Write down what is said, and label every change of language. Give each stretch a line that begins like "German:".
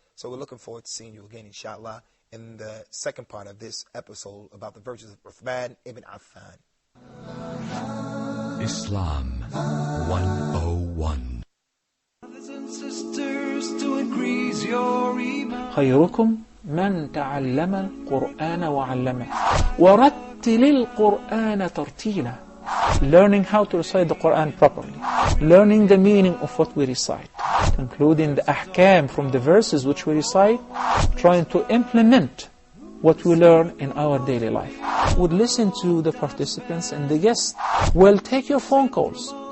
English: So we're looking forward to seeing you again, inshallah, in the second part of this episode about the virtues of Uthman ibn Affan. Islam 101. Brothers and sisters, to increase your iman.
Arabic: خيركم من تعلم القرآن وعلمه ورتل القرآن ترتيلا.
English: Learning how to recite the Quran properly, learning the meaning of what we recite, including the ahkam from the verses which we recite, trying to implement what we learn in our daily life. Would listen to the participants and the guests. We'll take your phone calls.